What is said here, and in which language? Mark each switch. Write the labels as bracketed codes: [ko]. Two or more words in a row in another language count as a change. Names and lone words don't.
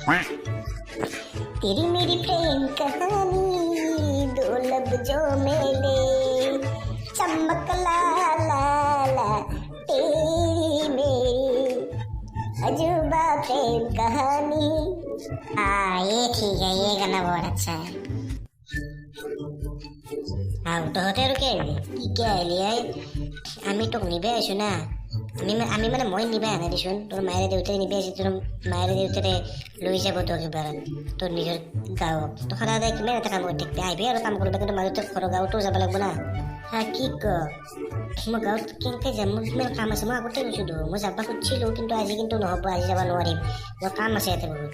[hi] तेरी मेरी प्रेम कहानी, दो लब जो मेले, चमक ला ला ला, तेरी मेरी अजूबा प्रेम कहानी। ये ठीक है, ये गाना बहुत अच्छा है। [as] तो হতে আৰু কি আহিবি, কি আহিলি আমি তোক নিবে আছো না, আমি মানে মই নিবে আনা দিছোন, তোৰ মায়েৰে দেউতাই নিবে আহিছে, তোৰ মায়েৰে দেউতাৰে লৈ যাব তোক এবাৰ তোৰ নিজৰ গাঁৱত। তো সদায় কিমান এটা কাম কৰি থাকিবি, আহিবি আৰু কাম কৰিবা, কিন্তু মাজতে ঘৰৰ গাঁৱতো যাব লাগিব না। কি ক মই গাঁৱত কেনেকৈ যাম, মোৰ কিমান কাম আছে, মই আগতে গৈছিলোঁ, মই যাব খুজিছিলোঁ, কিন্তু আজি কিন্তু নহ'ব, আজি যাব নোৱাৰিম, মোৰ কাম আছে ইয়াতে বহুত।